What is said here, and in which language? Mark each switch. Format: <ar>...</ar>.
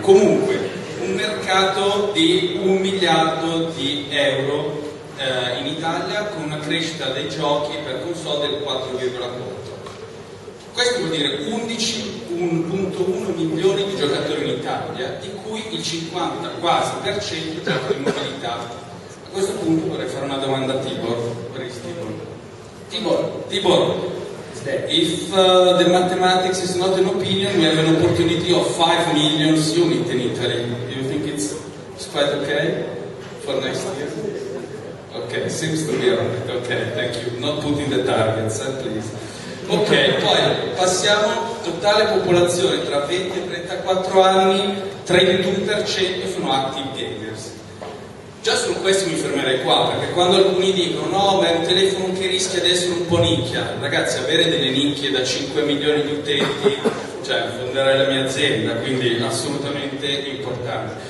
<it>Comunque, un mercato di 1 miliardo di euro in Italia con una crescita dei giochi per console del 4,4. Questo vuol dire 11,1 milioni di giocatori in Italia, di cui il 50 quasi per cento gioca in mobilità. A questo punto vorrei fare una domanda a Tibor.</it> <en>Tibor, if the mathematics is not an opinion, we have an opportunity of 5 million units in Italy. Do you think it's quite okay for next year? Okay, seems to be alright. Okay, thank you. Not putting the targets, please.</en> <it>Ok, poi passiamo, totale popolazione tra 20 e 34 anni, 31% sono</it> <en>active gamers.</en> <it>Già su questo mi fermerei qua, perché quando alcuni dicono no, ma è un telefono che rischia di essere un po' nicchia, ragazzi, avere delle nicchie da 5 milioni di utenti, cioè fonderei la mia azienda, quindi assolutamente importante.</it>